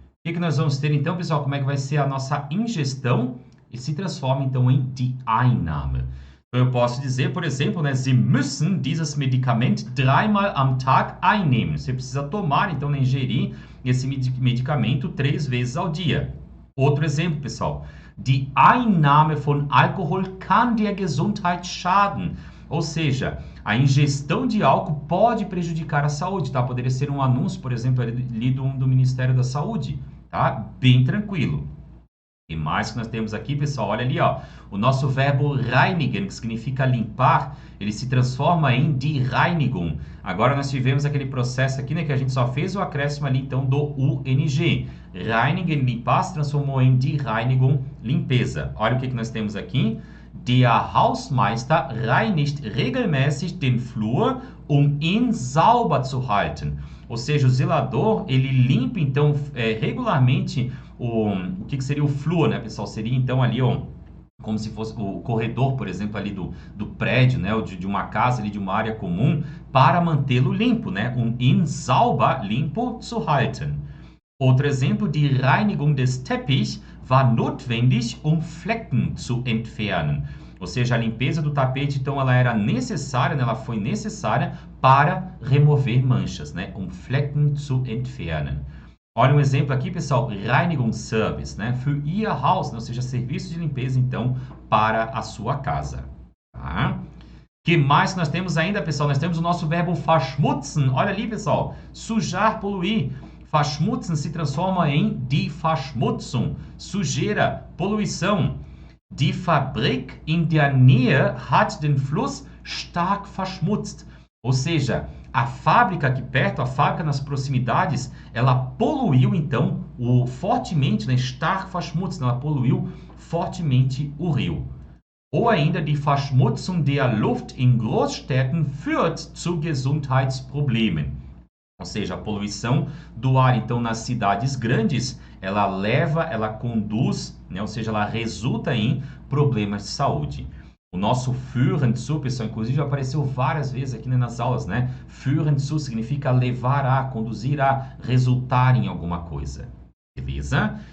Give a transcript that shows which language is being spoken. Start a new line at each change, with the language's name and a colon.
Portuguese: O que nós vamos ter, então, pessoal? Como é que vai ser a nossa ingestão? E se transforma, então, em die Einnahme. Eu posso dizer, por exemplo, né,
German: Sie müssen dieses Medikament 3-mal am Tag einnehmen.
Portuguese: Você precisa tomar, então, né, ingerir esse medicamento 3 vezes ao dia. Outro exemplo, pessoal.
German: Die Einnahme von Alkohol kann der Gesundheit schaden.
Portuguese: Ou seja, a ingestão de álcool pode prejudicar a saúde, tá? Poderia ser um anúncio, por exemplo, ali do Ministério da Saúde, tá? Bem tranquilo. E mais que nós temos aqui, pessoal, olha ali, ó, o nosso verbo reinigen, que significa limpar, ele se transforma em die Reinigung. Agora nós tivemos aquele processo aqui, né, que a gente só fez o acréscimo ali, então, do UNG. Reinigen, limpar, se transformou em die Reinigung, limpeza. Olha o que nós temos aqui.
German: Der Hausmeister reinigt regelmäßig den Flur, ihn sauber zu halten.
Portuguese: Ou seja, o zelador, ele limpa, então, regularmente o que seria o flúor, né, pessoal? Seria, então, ali, ó, como se fosse o corredor, por exemplo, ali do prédio, né, ou de uma casa, ali, de uma área comum, para mantê-lo limpo, né,
German: ihn sauber,
Portuguese: limpo
German: zu halten. Outro exemplo, die Reinigung des Teppichs war notwendig, Flecken zu entfernen.
Portuguese: Ou seja, a limpeza do tapete, então, ela era necessária, né, ela foi necessária para remover manchas, né,
German: Flecken zu entfernen.
Portuguese: Olha um exemplo aqui, pessoal, Reinigungsservice, né?
German: Für Ihr Haus,
Portuguese: né? Ou seja, serviço de limpeza, então, para a sua casa. Tá? Que mais nós temos ainda, pessoal? Nós temos o nosso verbo verschmutzen. Olha ali, pessoal, sujar, poluir. Verschmutzen se transforma em die Verschmutzung, sujeira, poluição.
German: Die Fabrik in der Nähe hat den Fluss stark verschmutzt.
Portuguese: Ou seja, a fábrica aqui perto, a fábrica nas proximidades, ela poluiu então fortemente, né,
German: stark verschmutzt,
Portuguese: ela poluiu fortemente o rio.
German: Ou ainda, die Verschmutzung der Luft in Großstädten führt zu Gesundheitsproblemen.
Portuguese: Ou seja, a poluição do ar, então, nas cidades grandes, ela leva, ela conduz, né, ou seja, ela resulta em problemas de saúde. O nosso führen zu, pessoal, inclusive apareceu várias vezes aqui, né, nas aulas, né? Führen zu significa levar a, conduzir a, resultar em alguma coisa. Beleza?